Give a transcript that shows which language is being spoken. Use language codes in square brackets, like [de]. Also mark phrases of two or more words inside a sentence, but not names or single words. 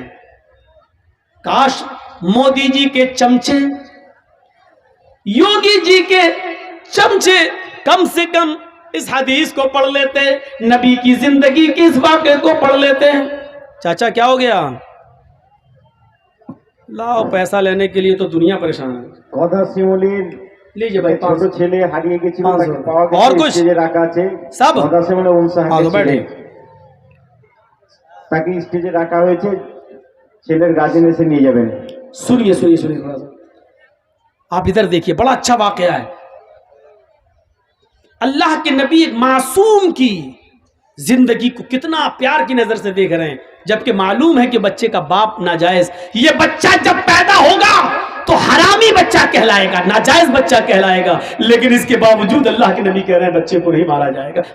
[ur] کاش مودی جی کے چمچے, یوگی جی کے چمچے کم سے کم اس حدیث کو پڑھ لیتے, نبی کی زندگی کے اس واقعے کو پڑھ لیتے. چاچا کیا ہو گیا؟ لاؤ پیسہ لینے کے لیے تو دنیا پریشان ہے. لیجیے بھائی, [bn] ছোট ছেলে হারিয়ে গেছিল, তাকে পাওয়া গেছে, [ur] اور کچھ [bn] স্টেজে রাখা আছে [ur] سب মদাসেমনে উনসাহাকে بیٹھے. [bn] তাকে স্টেজে রাখা হয়েছে, ছেলের গার্জেন এসে নিয়ে যাবেন. [ur] سنیے سنیے سنیے تھوڑا سا, آپ ادھر دیکھیے, بڑا اچھا واقعہ ہے. اللہ کے نبی ایک معصوم کی زندگی کو کتنا پیار کی نظر سے دیکھ رہے ہیں, جبکہ معلوم ہے کہ بچے کا باپ ناجائز. یہ بچہ جب پیدا ہوگا تو حرامی بچہ کہلائے گا, ناجائز بچہ کہلائے گا, لیکن اس کے باوجود اللہ کے نبی کہہ رہے ہیں بچے کو نہیں مارا جائے گا.